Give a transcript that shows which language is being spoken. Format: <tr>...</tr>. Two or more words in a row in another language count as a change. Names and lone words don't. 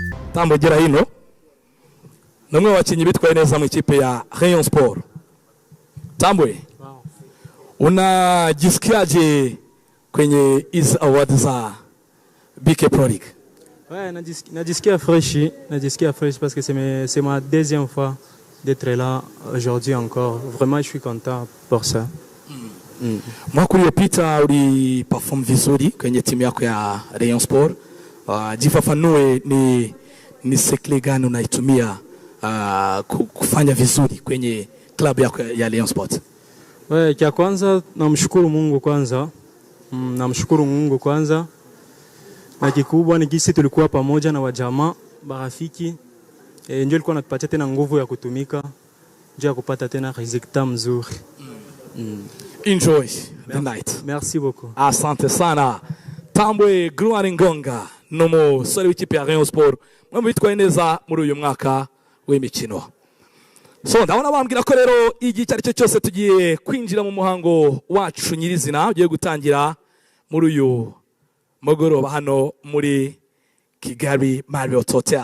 <rw>Tambo gera hino namwe wakinyi bitwaye neza mu ikipe ya Rayon Sport.</rw> <sw>Tambwe, unajisikiaje kwenye hizi award za BK Pro League?</sw> <fr>Ouais, najisikia fresh parce que c'est ma deuxième fois d'être là aujourd'hui encore. Vraiment, je suis content pour ça.</fr> <sw>Mwaka uliopita uliperform vizuri kwenye timu yako ya Rayon Sport. Jifafanue ni sekle gani unaitumia kufanya vizuri kwenye klabu yako ya Rayon Sport? Ouais, kia kwanza namshukuru Mungu kwanza. Namshukuru Mungu kwanza. Na kikubwa ni kisi tulikuwa pamoja na wajamaa, marafiki. Ndio ilikuwa natupatia tena nguvu ya kutumika, ndio ya kupata tena resultat mzuri.</sw> <en>Enjoy the night.</en> <fr>Merci beaucoup.</fr> <sw>Asante sana.</sw> <rw>Tambwe Gloire Ngonga nomo sori w'ikipe ya Rayon Sport. Mwe bitwaye neza muri uyu mwaka w'imikino. So ndabona bambwira ko rero igi cyari cyo cyose tugiye kwinjira mu muhango wacu nyirizina ugiye gutangira muri uyu mugoroba hano muri Kigali Marriott Hotel.</rw>